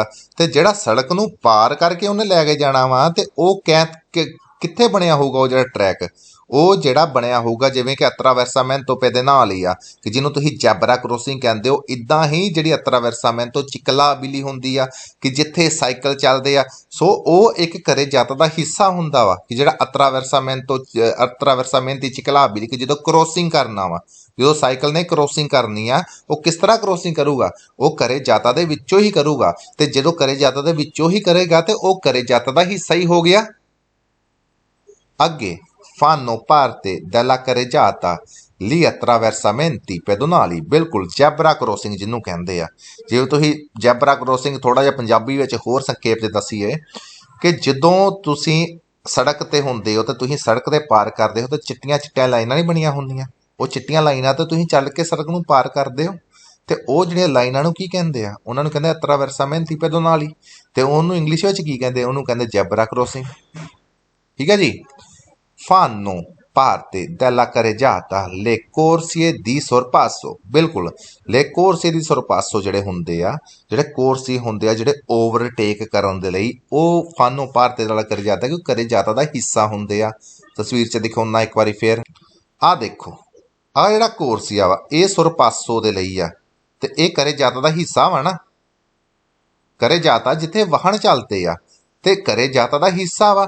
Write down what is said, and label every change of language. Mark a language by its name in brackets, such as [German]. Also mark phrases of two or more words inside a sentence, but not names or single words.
[Punjabi] ਤੇ ਜਿਹੜਾ ਸੜਕ ਨੂੰ ਪਾਰ ਕਰਕੇ ਉਹਨੇ ਲੈ ਕੇ ਜਾਣਾ ਵਾ ਤੇ ਉਹ ਕਿੱਥੇ ਬਣਿਆ ਹੋਊਗਾ, ਉਹ ਜਿਹੜਾ ਟਰੈਕ ਉਹ ਜਿਹੜਾ ਬਣਿਆ ਹੋਊਗਾ ਜਿਵੇਂ ਕਿ [Italian] attraversamento pedonale [Punjabi] ਆ ਕਿ ਜਿਹਨੂੰ ਤੁਸੀਂ [English] zebra crossing [Punjabi] ਕਹਿੰਦੇ ਹੋ, ਇੱਦਾਂ ਹੀ ਜਿਹੜੀ [Italian] attraversamento ciclabili [Punjabi] ਹੁੰਦੀ ਆ ਕਿ ਜਿੱਥੇ ਸਾਈਕਲ ਚੱਲਦੇ ਆ। ਸੋ ਉਹ ਇੱਕ ਕਰੇ ਜਾਤਾ ਦਾ ਹਿੱਸਾ ਹੁੰਦਾ ਵਾ ਕਿ ਜਿਹੜਾ [Italian] attraversamenti ciclabili [Punjabi] ਕਿ ਜਦੋਂ ਕ੍ਰੋਸਿੰਗ ਕਰਨਾ ਵਾ, ਜਦੋਂ ਸਾਈਕਲ ਨੇ ਕ੍ਰੋਸਿੰਗ ਕਰਨੀ ਆ, ਉਹ ਕਿਸ ਤਰ੍ਹਾਂ ਕ੍ਰੋਸਿੰਗ ਕਰੂਗਾ, ਉਹ ਕਰੇ ਜਾਤਾ ਦੇ ਵਿੱਚੋਂ ਹੀ ਕਰੂਗਾ। ਤੇ ਜਦੋਂ ਕਰੇ ਜਾਤਾ ਦੇ ਵਿੱਚੋਂ ਹੀ ਕਰੇਗਾ ਤੇ ਉਹ ਕਰੇ ਜਾਤਾ ਦਾ ਹਿੱਸਾ ਹੀ ਹੋ ਗਿਆ। [Italian] ਅੱਗੇ fanno parte della carreggiata gli attraversamenti pedonali, [Punjabi] ਬਿਲਕੁਲ [English] zebra crossing [Punjabi] ਜਿਹਨੂੰ ਕਹਿੰਦੇ ਆ। ਜੇ ਤੁਸੀਂ [English] zebra crossing [Punjabi] ਥੋੜਾ ਜਿਹਾ ਪੰਜਾਬੀ ਵਿੱਚ ਹੋਰ ਸੰਖੇਪ 'ਚ ਦੱਸੀਏ ਕਿ ਜਦੋਂ ਤੁਸੀਂ ਸੜਕ ਤੇ ਹੁੰਦੇ ਹੋ ਤੇ ਤੁਸੀਂ ਸੜਕ ਤੇ ਪਾਰ ਕਰਦੇ ਹੋ ਤੇ ਚਿੱਟੀਆਂ ਲਾਈਨਾਂ ਨਹੀਂ ਬਣੀਆਂ ਹੁੰਦੀਆਂ, ਉਹ ਚਿੱਟੀਆਂ ਲਾਈਨਾਂ ਤੇ ਤੁਸੀਂ ਚੱਲ ਕੇ ਸੜਕ ਨੂੰ ਪਾਰ ਕਰਦੇ ਹੋ ਤੇ ਉਹ ਜਿਹੜੀਆਂ ਲਾਈਨਾਂ ਨੂੰ ਕੀ ਕਹਿੰਦੇ ਆ, ਉਹਨਾਂ ਨੂੰ ਕਹਿੰਦੇ [Italian] attraversamenti pedonali, [Punjabi] ਤੇ ਉਹਨੂੰ ਇੰਗਲਿਸ਼ ਵਿੱਚ ਕੀ ਕਹਿੰਦੇ, ਉਹਨੂੰ ਕਹਿੰਦੇ [English] zebra crossing. [Punjabi] ਠੀਕ ਹੈ ਜੀ। [Italian] fanno parte della carreggiata le corsie di sorpasso, [Punjabi] ਬਿਲਕੁਲ [Italian] le corsie di sorpasso [Punjabi] ਜਿਹੜੇ ਹੁੰਦੇ ਆ, ਜਿਹੜੇ ਕੋਰਸੀ ਹੁੰਦੇ ਆ ਜਿਹੜੇ ਓਵਰਟੇਕ ਕਰਨ ਦੇ ਲਈ, ਉਹ [Italian] fanno parte della carreggiata [Punjabi] ਕਿ carreggiata ਦਾ ਹਿੱਸਾ ਹੁੰਦੇ ਆ। ਤਸਵੀਰ 'ਚ ਦਿਖਾਉਣਾ ਇੱਕ ਵਾਰੀ ਫੇਰ, ਆਹ ਦੇਖੋ ਆਹ ਜਿਹੜਾ ਕੋਰਸੀਆ ਵਾ ਇਹ ਸੁਰਪਾਸੋ ਦੇ ਲਈ ਆ ਤੇ ਇਹ carreggiata ਦਾ ਹਿੱਸਾ ਵਾ ਨਾ। carreggiata ਜਿੱਥੇ ਵਾਹਨ ਚੱਲਦੇ ਆ ਤੇ carreggiata ਦਾ ਹਿੱਸਾ ਵਾ।